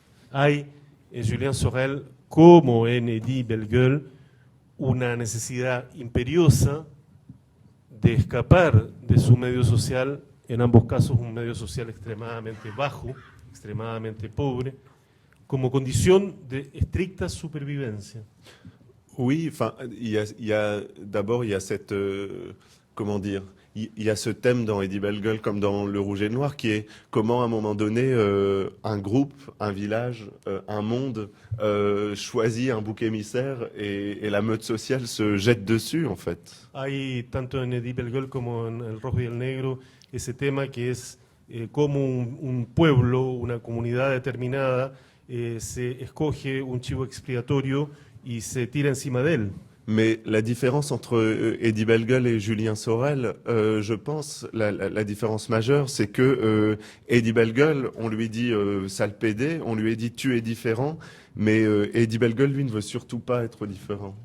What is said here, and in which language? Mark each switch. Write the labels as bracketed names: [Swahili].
[Spanish] Hay en Julien Sorel, como en Edith Belle Gueule, una necesidad imperiosa de escapar de su medio social, en ambos casos un medio social extremadamente bajo, extremadamente pobre, como condición de estricta supervivencia. [French] Oui, enfin, d'abord, il y a cette, comment dire, il y a ce thème dans Eddie Bellegueule comme dans Le Rouge et le Noir qui est comment à un moment donné un groupe, un village, un monde choisit un bouc émissaire et la meute sociale se jette dessus en fait. [Spanish] Hay tanto en Eddie Bellegueule como en El Rojo y el Negro ese tema que es como un pueblo, una comunidad determinada se escoge un chivo expiatorio y se tira encima de él. [French] Mais la différence entre Eddie Bellegueule et Julien Sorel, je pense, la différence majeure, c'est que Eddie Bellegueule, on lui dit sale pédé, on lui a dit tu es différent, mais Eddie Bellegueule, lui, ne veut surtout pas être différent.